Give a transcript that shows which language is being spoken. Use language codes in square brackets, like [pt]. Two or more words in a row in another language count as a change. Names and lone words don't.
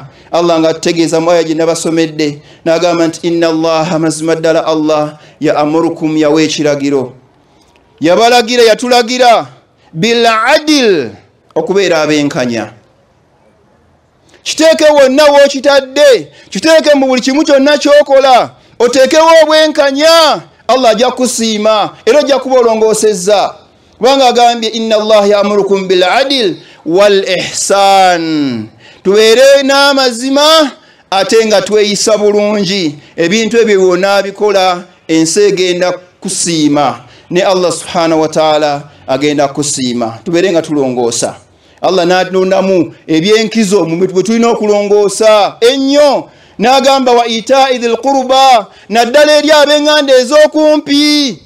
[lg] Allah nga tutegeeza mu aya gye nabasomedde n'agamba nti [ar] إن الله, [lg] mazima ddala Allah ya'murukum, yawa ekiragiro, yabalagira, yatulagira [ar] بالعدل, [lg] okubeera abenkanya. Kiteeke wonna w'okitadde, kiteeke mu buli kimu kyonna ky'okola, oteekewo obwenkanya. Allah ajja kusiima era ajja kuba olongoosezza, kubanga agambye [ar] إن الله يأمركم بالعدل والإحسان, [lg] tubeere n'amazima ate nga tweyisa bulungi. Ebintu ebyo byonna bikola, ensi egenda kusiima ne Allah [ar] سبحانه وتعالى [lg] agenda kusiima. Tubeere nga tulongoosa. Allah n'atulondamu ebyenkizo mu bintu bye tulina okulongoosa ennyo, n'agamba [ar] وإيتاء ذي القربى, [lg] naddala eri ab'eŋŋanda ez'okumpi.